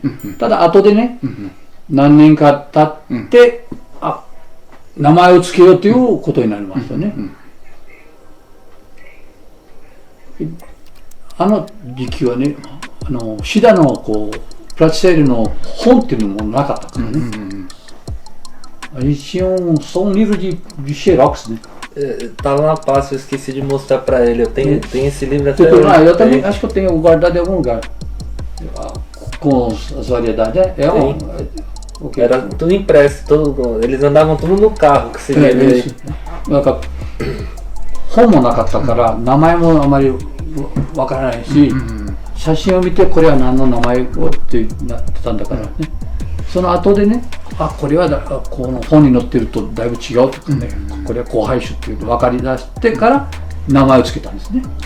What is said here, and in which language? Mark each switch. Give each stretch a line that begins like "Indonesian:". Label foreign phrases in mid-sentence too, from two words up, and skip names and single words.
Japanese: ただ後でね、何年か経って、名前を付けようということになりましたね。あの時期はね、シダのこうプラチセールの本っていうのもなかったからね。
Portuguese: 一応 só um livro de xerox, né? Tá lá na pasta, eu esqueci de mostrar pra ele. Eu tenho esse livro até Eu também acho que eu tenho guardado em algum lugar. Com as variedades. Era tudo impresso, eles andavam tudo no carro com esse livro aí.
Japanese: なんか本もなかったから名前もあまりわからないし、写真を見てこれは何の名前をってなってたんだからね。その後でね、これはこの本に載ってるとだいぶ違うとかね、これは交配種っていうの分かり出してから名前を付けたんですね。